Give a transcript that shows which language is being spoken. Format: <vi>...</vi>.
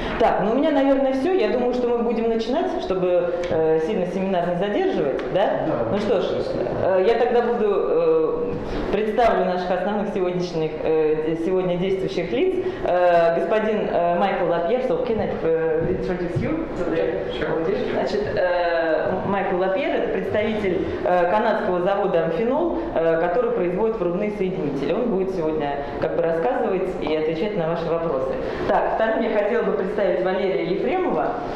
<ru>Так, ну у меня, наверное, все. Я думаю, что мы будем начинать, чтобы сильно семинар не задерживать, да? Ну что ж, я тогда буду представлю наших основных сегодня действующих лиц. Господин Майкл Лапьер,</ru> <en>so can I introduce you to the audience?</en> <ru>Значит, Майкл Лапьер – это представитель канадского завода Amphenol, который производит врубные соединители. Он будет сегодня как бы рассказывать и отвечать на ваши вопросы. Так, вторым я хотела бы представить Валерия Ефремова.</ru>